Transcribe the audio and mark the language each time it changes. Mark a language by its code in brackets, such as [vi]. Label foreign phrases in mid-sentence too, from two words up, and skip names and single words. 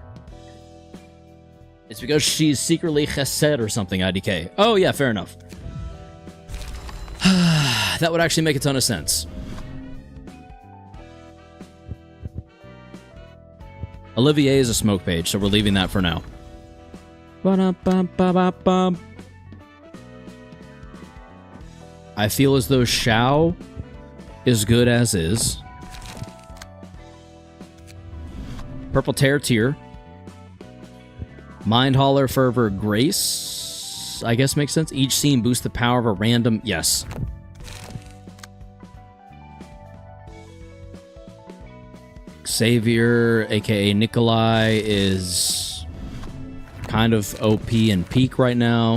[en] It's because she's secretly chesed or something, IDK. Oh yeah, fair enough. That would actually make a ton of sense. Olivier is a smoke page, so we're leaving that for now. Ba-dum-bum-ba-ba-bum. I feel as though Shao is good as is. Purple Tear Tier. Mind Hauler, Fervor, Grace, I guess makes sense. Each scene boosts the power of a random... Yes. Savior, aka Nikolai, is kind of OP and peak right now.